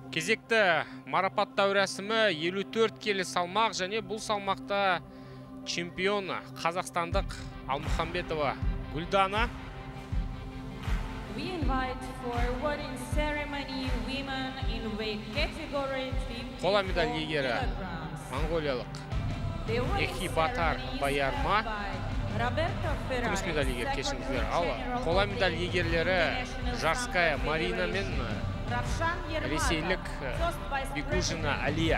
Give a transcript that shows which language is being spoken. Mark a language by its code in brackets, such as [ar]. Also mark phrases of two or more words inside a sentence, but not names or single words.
[kk] Кезекті марапаттау рәсімі 54 келі салмақ және бұл салмақта чемпион қазақстандық Алмухамбетова Гүлдана. [en] We invite for awarding ceremony women in weight category 54 [kk] Қола медаль иегері монғолиялық Ехи Батар Баярма. Күміс медаль иегері кешіңіздер. Ал қола медаль иегерлері Жарская Марина мен ресейлік Бекушина Алия.